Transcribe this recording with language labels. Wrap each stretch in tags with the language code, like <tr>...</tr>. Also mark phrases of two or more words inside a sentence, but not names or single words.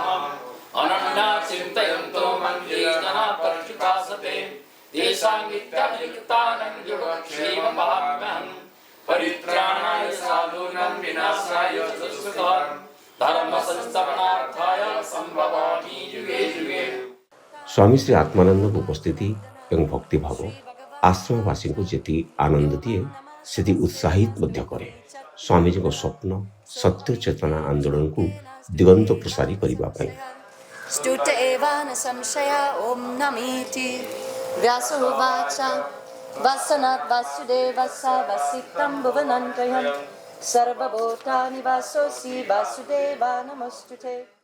<sa>अनन्या चिन्तयन्तो मन्ये जनापर्षितासते तेषां नित्याभियुक्तानां योगक्षेमभाम्यहम्। परित्राणाय साधूनां विनाशाय च दुष्कृतां धर्म संस्थापनार्थाय सम्भवामि युगे युगे।</sa> <or>ସ୍ୱାମୀ ଶ୍ରୀ ଆତ୍ମାନନ୍ଦଙ୍କ ଉପସ୍ଥିତି ଏବଂ ଭକ୍ତିଭାବ ଆଶ୍ରମବାସୀଙ୍କୁ ଯେତିକି ଆନନ୍ଦ ଦିଏ, ସେତିକି ଉତ୍ସାହିତ ମଧ୍ୟ କରେ। ସ୍ୱାମୀଜୀଙ୍କ ସ୍ୱପ୍ନ ସତ୍ୟ ଚେତନା ଆନ୍ଦୋଳନକୁ ଦିଗନ୍ତ ପ୍ରସାରୀ କରିବା ପାଇଁ।</or> <sa>स्तुत एवान संशय ओम नमीति व्यासोवाच वसनात् वासुदेवस्य वसितं भुवनन्त्रयं सर्वभूतानि वासोऽसि वासुदेवा नमोऽस्तुते।</sa>